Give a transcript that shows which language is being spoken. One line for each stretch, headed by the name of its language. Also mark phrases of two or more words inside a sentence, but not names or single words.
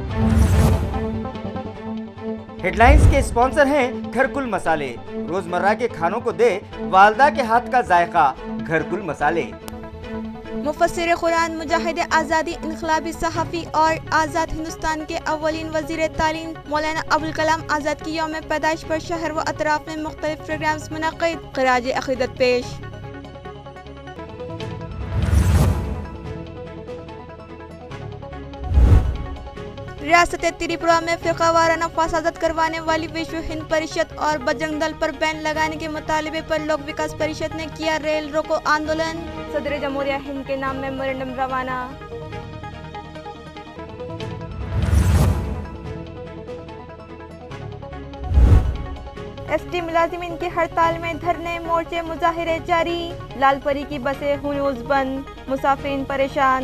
Urdu: ہیڈ لائنز کے اسپانسر ہیں گھرکل مسالے، روزمرہ کے کھانوں کو دے والدہ کے ہاتھ کا ذائقہ، گھرکل مسالے۔ مفسر قرآن، مجاہد آزادی، انقلابی صحافی اور آزاد ہندوستان کے اولین وزیر تعلیم مولانا ابوالکلام آزاد کی یوم پیدائش پر شہر و اطراف میں مختلف پروگرامز منعقد، خراج عقیدت پیش۔ ریاست تریپورہ میں فرقہ وارانہ فسادات کروانے والی وشو ہند پریشد اور بجرنگ دل پر بین لگانے کے مطالبے پر لوک وکاس پریشد نے کیا ریل روکو آندولن، صدر جمہوریہ ہند کے نام میمورنڈم روانہ۔ ST ملازمین کی ہڑتال میں دھرنے، مورچے، مظاہرے جاری، لال پری کی بسیں ہنوز بند، مسافرین پریشان۔